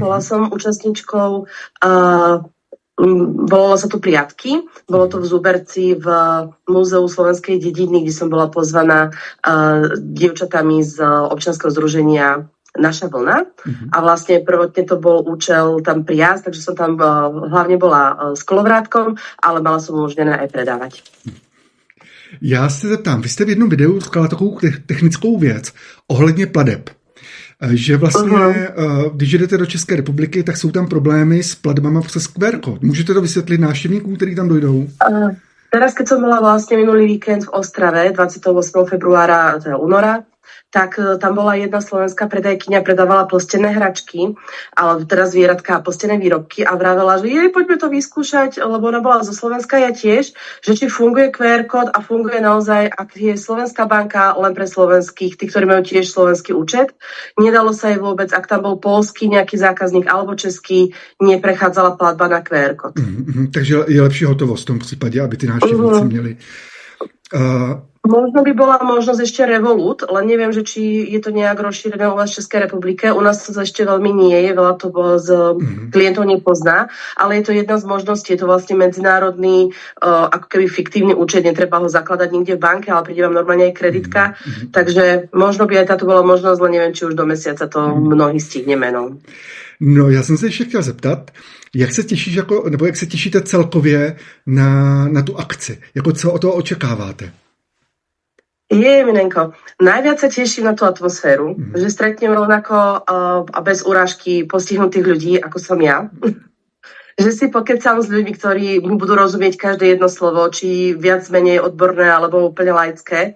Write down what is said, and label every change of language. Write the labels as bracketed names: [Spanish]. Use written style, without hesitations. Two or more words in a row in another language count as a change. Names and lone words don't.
[Slovak] Bola som účastníčkou volalo sa to Priatky, bolo to v Zuberci v Múzeu slovenskej dediny, kde som bola pozvaná dievčatami z občianskeho združenia Naša vlna. A vlastne prvotne to bol účel tam priazd, takže som tam hlavne bola s kolovrátkom, ale mala som umožnené aj predávať. [Czech] Já se zeptám, vy jste v jednom videu říkala takovou technickou věc ohledně pladeb. Že vlastně, když jdete do České republiky, tak jsou tam problémy s platbama přes QR kód. Můžete to vysvětlit návštěvníkům, kteří tam dojdou? [Slovak] Teraz, keď som bola vlastne minulý víkend v Ostrave, 28. februára, teda února, tak tam bola jedna slovenská predajkyňa, predávala plstené hračky, ale teraz zvieratka a plstené výrobky a vravela, že poďme to vyskúšať, lebo ona bola zo Slovenska, ja tiež, že či funguje QR kód a funguje naozaj, ak je Slovenská banka len pre slovenských, tí, ktorí majú tiež slovenský účet. Nedalo sa jej vôbec, ak tam bol poľský nejaký zákazník alebo český, neprechádzala platba na QR kód. [Czech] Takže je lepší hotovost v tom případě, aby ty návštěvníci měli. [Slovak] Možno by bola možnosť ešte Revolut, len neviem, že či je to nejak rozšírené u vás v Českej republike. U nás to ešte veľmi nie je, veľa to z klientov nepozná, ale je to jedna z možností. Je to vlastne medzinárodný, ako keby fiktívny účet, netreba ho zakladať nikde v banke, ale príde vám normálne aj kreditka. Takže možno by aj táto bola možnosť, len neviem, či už do mesiaca to mnohí stihneme. [Czech] No, já jsem se ještě chtěl zeptat, jak se těšíš, nebo jak se těšíte celkově na tu akci? Jako co od toho očekáváte? [Slovak] Minenko, najviac sa teším na tú atmosféru, že stretnem rovnako a bez urážky postihnutých ľudí, ako som ja. Že si pokecám s ľuďmi, ktorí mi budú rozumieť každé jedno slovo, či viac menej odborné, alebo úplne laické.